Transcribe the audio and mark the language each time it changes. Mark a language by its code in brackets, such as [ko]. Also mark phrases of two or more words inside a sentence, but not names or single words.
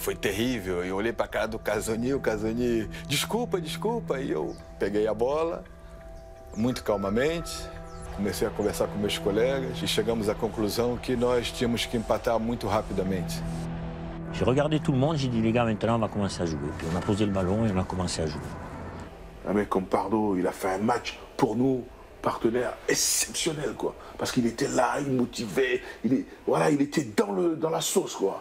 [pt] Foi terrível, eu olhei para a cara do Casoni, o Casoni, desculpa, e eu peguei a bola, muito calmamente, comecei a conversar com meus colegas e chegamos à conclusão que nós tínhamos que empatar muito rapidamente. [fr] J'ai regardé tout le monde, j'ai dit les gars, maintenant on va commencer à jouer. Puis on a posé le ballon et on a commencé à jouer. Un mec comme Pardo, il a fait un match pour nous, partenaire exceptionnel, quoi. Parce qu'il était là, il motivait, il était dans la sauce, quoi.